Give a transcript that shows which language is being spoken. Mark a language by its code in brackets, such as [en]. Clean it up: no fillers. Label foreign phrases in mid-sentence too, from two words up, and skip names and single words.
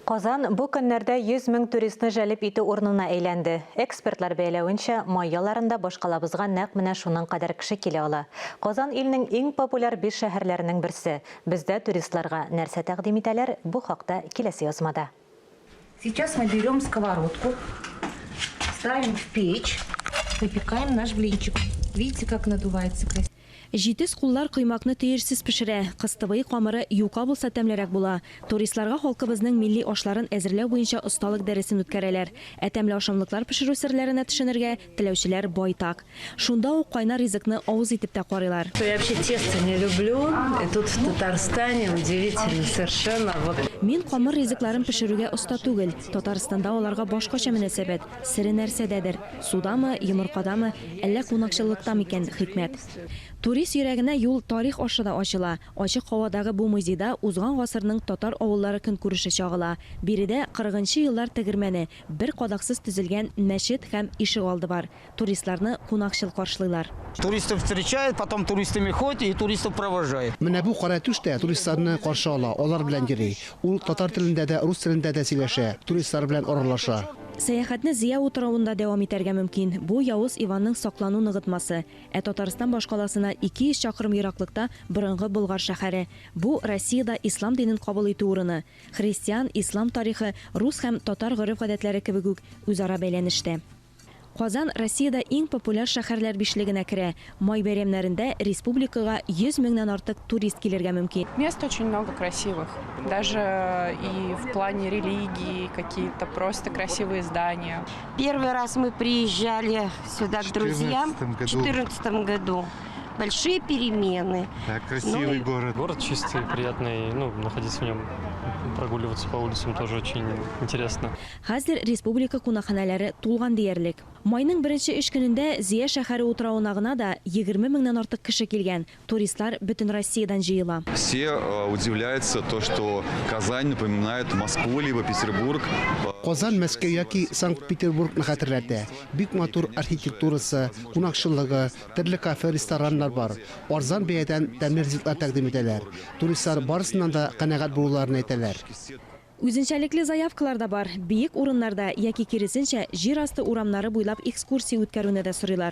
[tt] Казан бу көннәрдә 100 мең туристны жәлеп итү урынына әйләнде. Экспертлар бәйләвенчә, май ялларында башкалабызга нәкъ менә шуның кадәр кеше килә ала. Казан илнең иң популяр 5 шәһәрләренең берсе. Бездә туристларга нәрсә тәкъдим итәләр, бу хакта киләсе язмада. [ru] Сейчас мы берем сковородку, ставим в печь, выпекаем наш блинчик. Видите, как надувается красиво? [tt] Җитез куллар кыймакны тиерсез пешерә, кыстыбый камыры юка булса тәмлерәк була. Туристларга халкыбызның милли ашларын әзерләү буенча осталык дәресен үткәрәләр. Тәмле ашамлыклар пешерү серләренә төшенергә теләүчеләр байтак. Шунда ук кайнар ризыкны авыз итеп тә карыйлар. [ru] Я вообще тесто не люблю. И тут в Татарстане удивительно совершенно. [tt] Мин камыр ризыкларын пешерүгә оста түгел. Татарстанда аларга башкача мөнәсәбәт. Сире нәрсәдәдер. Судамы, йомыркадамы, әллә кунакчылыкта микән хикмәт. Турист йөрәгенә юл тарих ашыда ачыла. Ачык һавадагы бу музейда узган гасырның татар авыллары көнкүреше чагыла. Биредә 40нчы еллар тегермәне, бер кадаксыз төзелгән мәчет һәм ишек алды бар. Туристларны кунакчыл каршылыйлар. [ru] Туристов встречает, потом туристами ходит и туристов провожает. [tt] Менә бу кара төштә туристларны каршы ала, алар белән йөри. Ул татар телендә дә, рус телендә дә сөйләшә, туристлар белән аралаша. Сәяхәтне Зия утравында дәвам итәргә мөмкин. Бу Явыз Иванның саклану ныгытмасы. Татарстан башкаласына 200 чакрым ераклыкта борынгы Болгар шәһәре. Бу Россиядә ислам динен кабул итү урыны. Христиан, ислам тарихы, рус һәм татар гореф-гадәтләре кебек үк үзара бәйләнештә. Казан Россиядә иң популяр шәһәрләр бишлегенә керә. Май бәйрәмнәрендә республикага 100 меңнән артык турист килергә мөмкин. [ru] Мест очень много красивых. Даже и в плане религии, какие-то просто красивые здания. Первый раз мы приезжали сюда к друзьям в 2014 году. Большие перемены. Да, красивый город. Город чистый, приятный, находиться в нем, прогуливаться по улицам тоже очень интересно. [tt] Хәзер республика кунакханәләре тулган диярлек. Майның беренче 3 көнендә Зия шәһәре утравына гына да 20 меңнән артык кеше килгән. Туристлар бөтен Россиядан җыела. [ru] Все удивляются то, что Казань напоминает Москву либо Петербург. [tt] Казан Мәскәү яки Санкт-Петербургны хәтерләтә. Бик матур архитектурасы, кунакчылыгы, төрле кафе, рестораннар бар. Арзан бәядән тәмле ризыклар тәкъдим итәләр. Туристлар барысыннан да канәгать булуларын әйтәләр. Үзенчәлекле заявкалар да бар. Биек урыннарда яки киресенчә җир асты урамнары буйлап экскурсия үткәрүне дә сорыйлар.